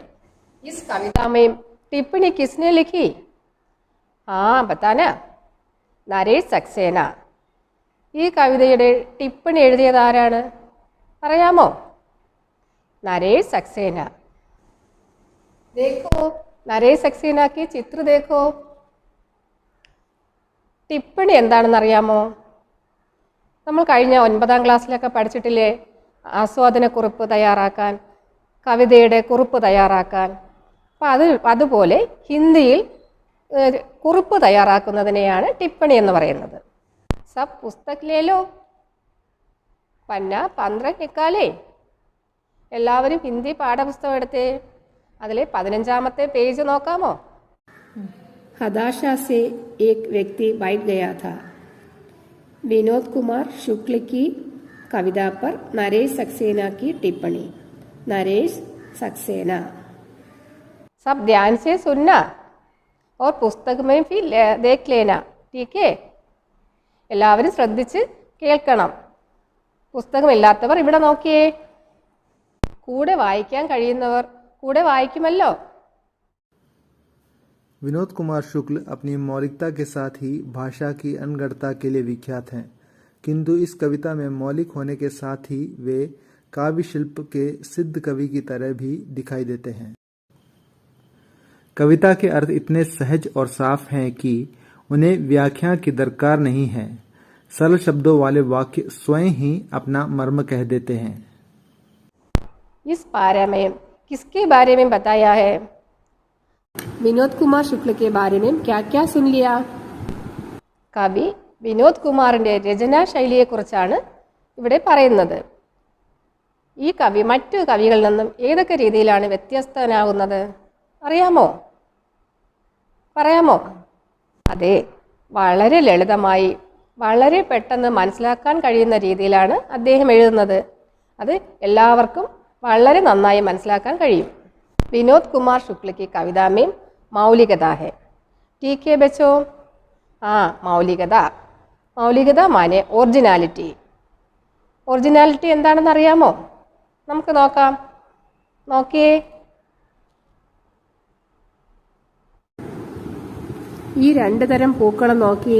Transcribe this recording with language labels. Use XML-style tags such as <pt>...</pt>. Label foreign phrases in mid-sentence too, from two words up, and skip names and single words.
<hi>इस कविता में टिप्पणी किसने लिखी? हाँ बताना.</hi> <ml>നരേഷ് സക്സേന. ഈ കവിതയുടെ ടിപ്പണി എഴുതിയത് ആരാണ്? അറിയാമോ? നരേഷ് സക്സേന.</ml> <hi>देखो നരേഷ് സക്സേന की ചിത്ര देखो.</hi> <ml>ടിപ്പണി എന്താണെന്ന് അറിയാമോ? നമ്മൾ കഴിഞ്ഞ 9ാം ക്ലാസ്സിലൊക്കെ പഠിച്ചിട്ടില്ലേ? ആസ്വാദനക്കുറിപ്പ് തയ്യാറാക്കാൻ, കവിതയുടെ കുറിപ്പ് തയ്യാറാക്കാൻ. അപ്പോൾ അതുപോലെ ഹിന്ദിയിൽ കുറിപ്പ് തയ്യാറാക്കുന്നതിനെയാണ് ടിപ്പണി എന്ന് പറയുന്നത്.</ml> <hi>सब पुस्तक लेलो, पन्ना 15 निकाले.</hi> <ml>എല്ലാവരും ഹിന്ദി പാഠപുസ്തകം എടുത്തേ. അതിലെ 15ാമത്തെ പേജ് നോക്കാമോ?</ml> <hi>हताशा से एक व्यक्ति बैठ गया था. विनोद कुमार शुक्ल की कविता पर नरेश सक्सेना की टिप्पणी. नरेश सक्सेना. सब ध्यान से सुनना और पुस्तक में भी देख लेना. ठीक है?</hi> <ml>എല്ലാവരും ശ്രദ്ധിച്ച് കേൾക്കണം. പുസ്തകമില്ലാത്തവർ ഇവിടെ നോക്കിയേ. കൂടെ വായിക്കാൻ കഴിയുന്നവർ കൂടെ വായിക്കുമല്ലോ.</ml> <hi>विनोद कुमार शुक्ल अपनी मौलिकता के साथ ही भाषा की अनगढ़ता के लिए विख्यात हैं, किंतु इस कविता में मौलिक होने के साथ ही वे काव्य शिल्प के सिद्ध कवि की तरह भी दिखाई देते हैं. कविता के अर्थ इतने सहज और साफ हैं कि उन्हें व्याख्या की दरकार नहीं है. सरल शब्दों वाले वाक्य स्वयं ही अपना मर्म कह देते हैं. इस पारा में किसके बारे में बताया है? विनोद कुमार शुक्ल के बारे में क्या क्या सुन लिया?</hi> <ml>കവി വിനോദ് കുമാറിൻ്റെ രചനാ ശൈലിയെക്കുറിച്ചാണ് ഇവിടെ പറയുന്നത്. ഈ കവി മറ്റു കവികളിൽ നിന്നും ഏതൊക്കെ രീതിയിലാണ് വ്യത്യസ്തനാകുന്നത് പറയാമോ? അതെ, വളരെ ലളിതമായി വളരെ പെട്ടെന്ന് മനസ്സിലാക്കാൻ കഴിയുന്ന രീതിയിലാണ് അദ്ദേഹം എഴുതുന്നത്. അത് എല്ലാവർക്കും വളരെ നന്നായി മനസ്സിലാക്കാൻ കഴിയും.</ml> <hi>विनोद कुमार शुक्ल की कविता में मौलिकता है. ठीक है बच्चों? हाँ,</hi> <ml>മൗലികത മാനെ ഒറിജിനാലിറ്റി. ഒറിജിനാലിറ്റി എന്താണെന്ന് അറിയാമോ? നമുക്ക് നോക്കാം. നോക്കിയേ. ഈ 2 തരം പൂക്കളും നോക്കിയേ.</ml>